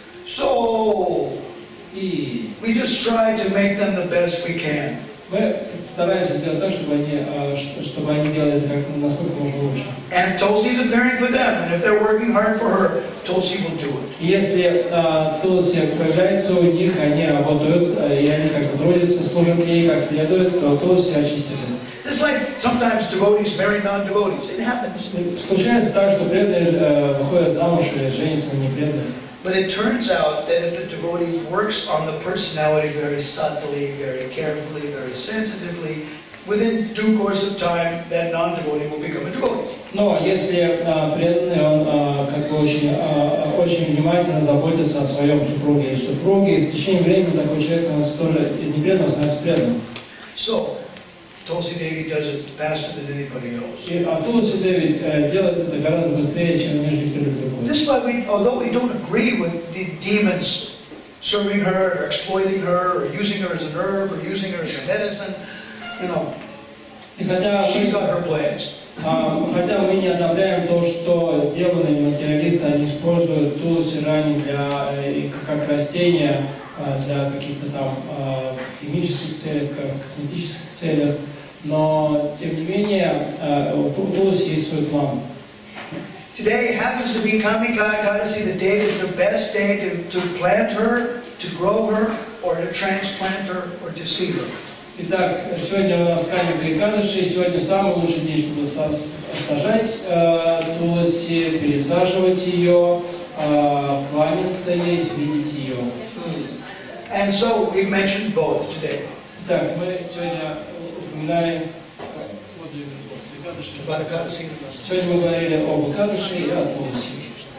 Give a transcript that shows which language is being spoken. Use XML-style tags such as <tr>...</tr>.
<en>So, we just try to make them the best we can.</en> <ru>Мы стараемся сделать так, чтобы они делали это насколько можно лучше.</ru> <en>And Tulsi is appearing for them, and if they're working hard for her, Tulsi will do it.</en> <ru>Если Тулси появляется у них, они работают, и они как-то трудятся, служат ей как следует, то Тулси очистит их.</ru> <en>Just like sometimes devotees marry non-devotees, it happens.</en> <ru>Случается так, что преданные выходят замуж и женятся на непреданных.</ru> <en>But it turns out that if the devotee works on the personality very subtly, very carefully, very sensitively, within due course of time, that non-devotee will become a devotee.</en> <ru>Но если преданный, он как бы очень внимательно заботится о своем супруге или супруге, и с течением времени такой человек становится тоже из непреданного становится преданным.</ru> <en>So, Tulsi Devi does it faster than anybody else.</en> <ru>Тулси Деви делает это гораздо быстрее, чем нежели кто-либо другой.</ru> <en>This is why although we don't agree with the demons serving her, or exploiting her, or using her as an herb, or using her as a medicine, you know, she's got her plans.</en> <ru>Хотя мы не одобряем то, что демоны и материалисты они используют Тулси Рани как растение для каких-то там химических целей, косметических целей, но тем не менее у Тулси есть свой план.</ru> <en>Today happens to be Kamikakadasi, the day that's the best day to plant her, to grow her, or to transplant her, or to seed her.</en> <ru>Итак, сегодня у нас Камика Экадаши, сегодня самый лучший день, чтобы сажать Тулси, пересаживать ее, кланяться ей, видеть ее.</ru> <en>And so we mentioned both today.</en> <ru>Итак, мы сегодня упоминали</ru> <en>About Ekadashi.</en> <ru>Сегодня мы говорили об Экадаши и о Туласи.</ru>